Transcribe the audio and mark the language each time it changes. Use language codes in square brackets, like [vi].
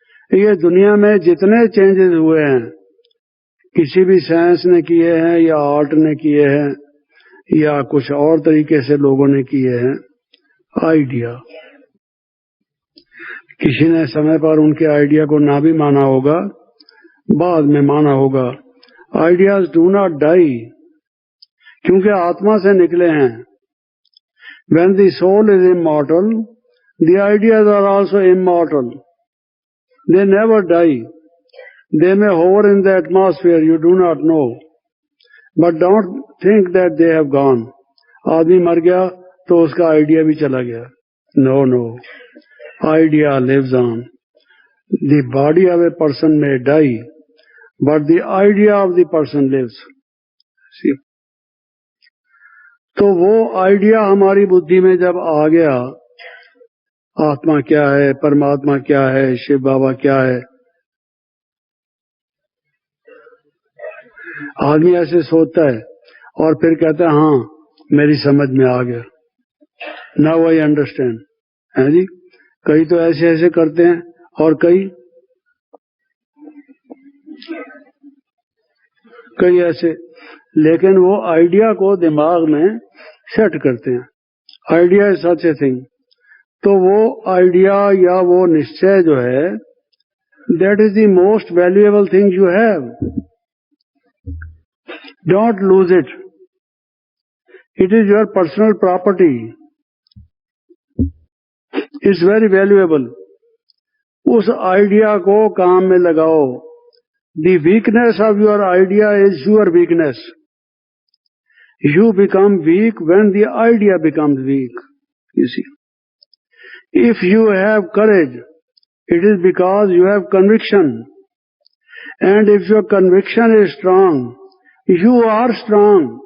[hi] ये दुनिया में जितने चेंजेस हुए हैं, किसी भी साइंस ने किए हैं या आर्ट ने किए हैं या कुछ और तरीके से लोगों ने किए हैं, आइडिया। किसी ने समय पर उनके आइडिया को ना भी माना होगा, बाद में माना होगा। [en] ideas do not die, [hi] क्योंकि आत्मा से निकले हैं। [en] When the soul is immortal, the ideas are also immortal. They never die. They may hover in the atmosphere, you do not know. But don't think that they have gone. [hi] आदमी मर गया तो उसका आइडिया भी चला गया। [en] No, no. Idea lives on. The body of a person may die, but the idea of the person lives. See? [hi] तो वो आइडिया हमारी बुद्धि में जब आ गया, आत्मा क्या है, परमात्मा क्या है, शिव बाबा क्या है, आदमी ऐसे सोचता है और फिर कहता है हाँ मेरी समझ में आ गया, [en] now I understand, [hi] है जी। कई तो ऐसे ऐसे करते हैं और कई ऐसे, लेकिन वो आइडिया को दिमाग में सेट करते हैं। [en] Idea is such a thing. [hi] तो वो आइडिया या वो निश्चय जो है, [en] That is the most valuable thing you have. Don't lose it, it is your personal property, it's very valuable. [hi] उस आइडिया को काम में लगाओ। [en] The weakness of your idea is your weakness. You become weak when the idea becomes weak. You see, if you have courage, it is because you have conviction. And if your conviction is strong, you are strong.